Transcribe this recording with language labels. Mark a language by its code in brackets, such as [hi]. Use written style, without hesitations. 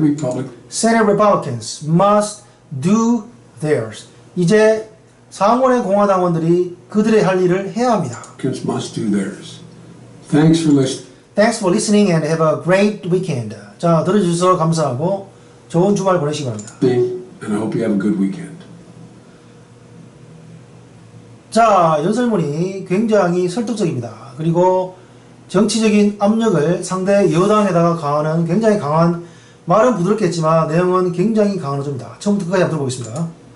[en] Republicans must do theirs. [ko] 이제 상원의 공화당원들이 그들의 할 일을 해야 합니다. [en] Must do theirs. Thanks for listening. Thanks for listening and have a great weekend. [ko] 자, 들어주셔서 감사하고 좋은 주말 보내시기 바랍니다. [en] And I hope you have a good weekend. [ko] 자, 연설문이 굉장히 설득적입니다. 그리고 정치적인 압력을 상대 여당에다가 가하는 굉장히 강한, 말은 부드럽겠지만 내용은 굉장히 강한 어조입니다. 처음부터 끝까지 한번 들어보겠습니다.